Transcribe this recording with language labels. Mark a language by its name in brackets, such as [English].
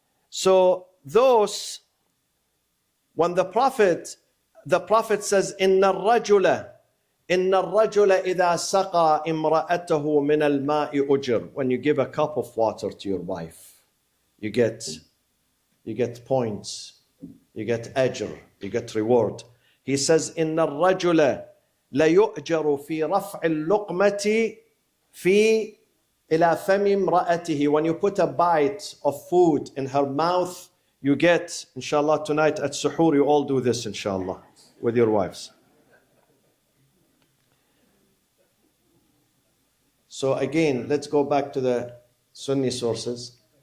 [English] So those, when the Prophet says, [Arabic] إِنَّ الرَّجُلَ إِذَا سَقَى إِمْرَأَتَهُ مِنَ الْمَاءِ أُجْرٍ. [English] When you give a cup of water to your wife, you get points, you get ajr, you get reward. He says, [Arabic] إِنَّ الرَّجُلَ لَيُؤْجَرُ فِي رَفْعِ اللُّقْمَةِ فِي إِلَى فَمِ امْرَأَتِهِ. [English] When you put a bite of food in her mouth, you get, inshallah, tonight at suhoor, you all do this, inshallah, with your wives. So again, let's go back to the Sunni sources.